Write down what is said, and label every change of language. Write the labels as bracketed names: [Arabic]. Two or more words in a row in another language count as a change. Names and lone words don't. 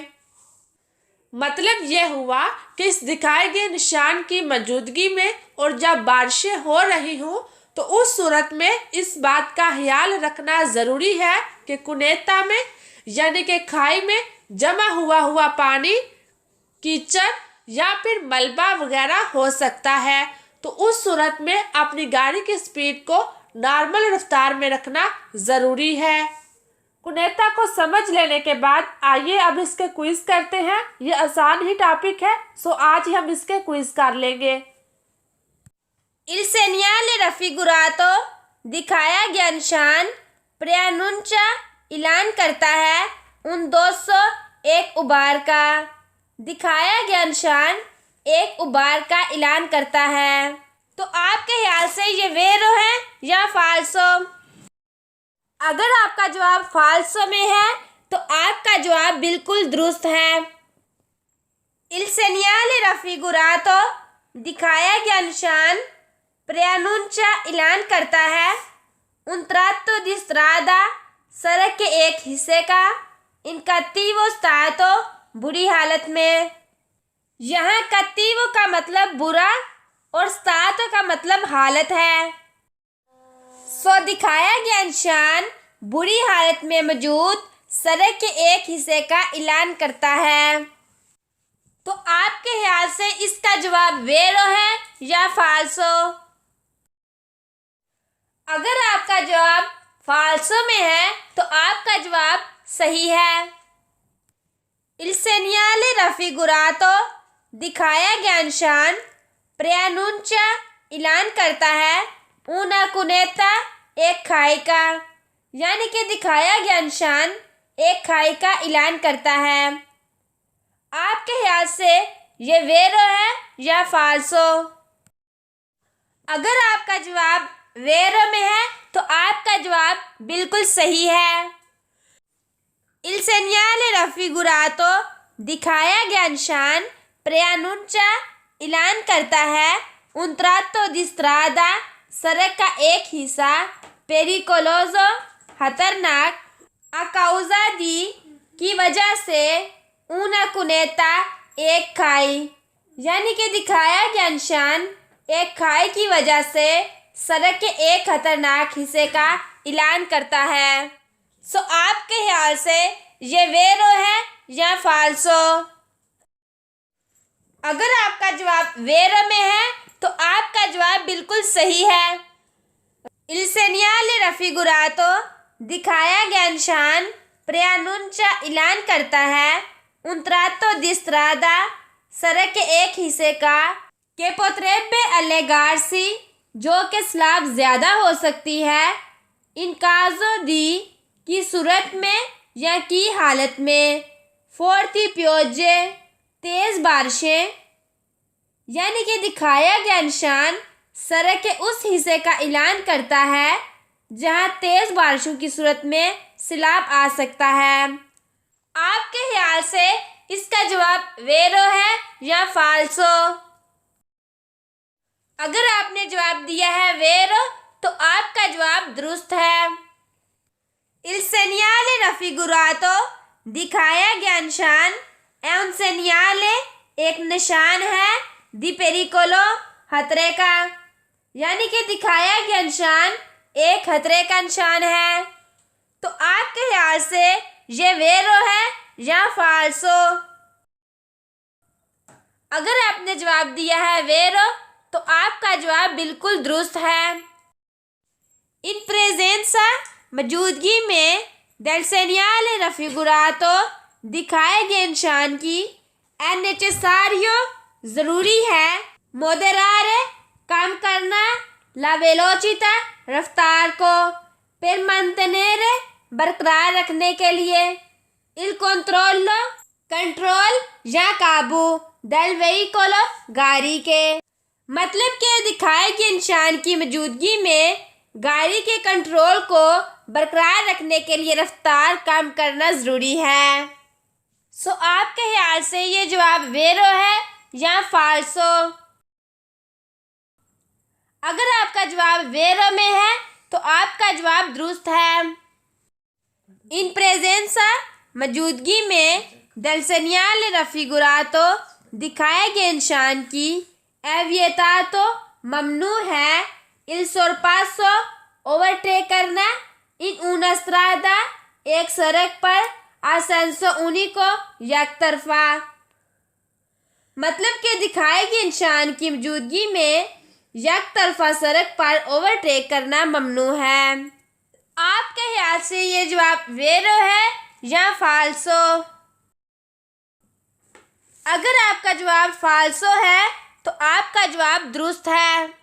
[Hindi] मतलब यह हुआ कि इस दिखाए गए निशान की मौजूदगी में और जब बारिशें हो रही हों तो उस सूरत में इस बात का ख्याल रखना ज़रूरी है कि कुनेता में यानी कि खाई में जमा हुआ पानी कीचड़ या फिर मलबा वगैरह हो सकता है। तो उस सूरत में अपनी गाड़ी की स्पीड को नॉर्मल रफ्तार में रखना ज़रूरी है। कुनेता को समझ लेने के बाद आइए अब इसके क्विज करते हैं। ये आसान ही टॉपिक है, सो आज ही हम इसके क्विज कर लेंगे। [Italian] Il segnale raffigurato [Hindi] दिखाया गया निशान preannuncia ऐलान करता है [Italian] un dosso [Hindi] एक उबार का। दिखाया गया निशान एक उबार का ऐलान करता है। तो आपके ख्याल से ये वेरो है या फाल्सो? अगर आपका जवाब फाल्सो में है तो आपका जवाब बिल्कुल दुरुस्त है। [Italian] Il segnale raffigurato [Hindi] दिखाया गया निशान preannuncia ऐलान करता है [Italian] un tratto di strada [Hindi] सड़क के एक हिस्से का [Italian] in cattivo stato [Hindi] बुरी हालत में। यहाँ cattivo का मतलब बुरा और stato का मतलब हालत है। सो दिखाया गया निशान बुरी हालत में मौजूद सड़क के एक हिस्से का ऐलान करता है। तो आपके ख्याल से इसका जवाब वेरो है या फाल्सो? अगर आपका जवाब फाल्सो में है तो आपका जवाब सही है। [Italian] Il segnale raffigurato [Hindi] दिखाया गया निशान preannuncia ऐलान करता है [Italian] una cunetta [Hindi] एक खाई का, यानी कि दिखाया गया निशान एक खाई का ऐलान करता है। आपके ख्याल से ये वेरो है या फाल्सो? अगर आपका जवाब वेरो में है तो आपका जवाब बिल्कुल सही है। [Italian] Il segnale raffigurato [Hindi] दिखाया गया निशान preannuncia ऐलान करता है [Italian] un tratto di strada [Hindi] सड़क का एक हिस्सा pericoloso खतरनाक [Italian] a causa di [Hindi] की वजह से [Italian] una cunetta [Hindi] एक खाई, यानी कि दिखाया गया निशान एक खाई की वजह से सड़क के एक खतरनाक हिस्से का ऐलान करता है। सो आपके ख्याल से ये वेरो है या फाल्सो? अगर आपका जवाब वेरो में है तो आपका जवाब बिल्कुल सही है। [Italian] Il segnale raffigurato [Hindi] दिखाया गया निशान preannuncia ऐलान करता है [Italian] un tratto di strada [Hindi] सड़क के एक हिस्से का [Italian] che potrebbe allegarsi [Hindi] जो कि स्लाब ज़्यादा हो सकती है [Italian] in caso di [Hindi] की सूरत में या की हालत में [Italian] forti piogge [Hindi] तेज़ बारिशें, यानी कि दिखाया गया निशान सड़क के उस हिस्से का ऐलान करता है जहां तेज़ बारिशों की सूरत में सैलाब आ सकता है। आपके ख्याल से इसका जवाब वेरो है या फाल्सो? अगर आपने जवाब दिया है वेरो तो आपका जवाब दुरुस्त है। [Italian] Il segnale raffigurato [Hindi] दिखाया गया निशान [Italian] è un segnale [Hindi] एक निशान है [Italian] di pericolo [Hindi] खतरे का, यानी कि दिखाया गया निशान एक खतरे का निशान है। तो आपके ख्याल से ये वेरो है या फाल्सो? अगर आपने जवाब दिया है वेरो तो आपका जवाब बिल्कुल दुरुस्त है। [Italian] In presenza [Hindi] मौजूदगी में [Italian] del segnale raffigurato [Hindi] दिखाए गए निशान की [Italian] è necessario [Hindi] ज़रूरी है moderare कम करना [Italian] la velocità [Hindi] रफ्तार को [Italian] per mantenere [Hindi] बरकरार रखने के लिए [Italian] il controllo [Hindi] कंट्रोल या काबू [Italian] del veicolo [Hindi] गाड़ी के, मतलब कि दिखाए गए निशान की मौजूदगी में गाड़ी के कंट्रोल को बरकरार रखने के लिए रफ्तार कम करना ज़रूरी है। सो आपके ख्याल से ये जवाब वेरो है या फाल्सो। अगर आपका जवाब वेरो में है तो आपका जवाब दुरुस्त है। [Italian] In presenza [Hindi] मौजूदगी में [Italian] del segnale raffigurato [Hindi] दिखाए गए निशान की [Italian] è vietato [Hindi] ममनू है। [Italian] il sorpasso [Hindi] ओवरटेक करना। [Italian] इन una strada [Hindi] एक सड़क पर [Italian] a senso unico [Hindi] एक तरफा। मतलब कि दिखाए गए निशान की मौजूदगी में एक तरफा सड़क पर ओवरटेक करना ममनू है। आपके ख्याल से ये जवाब वेरो है या फाल्सो? अगर आपका जवाब फाल्सो है तो आपका जवाब दुरुस्त है।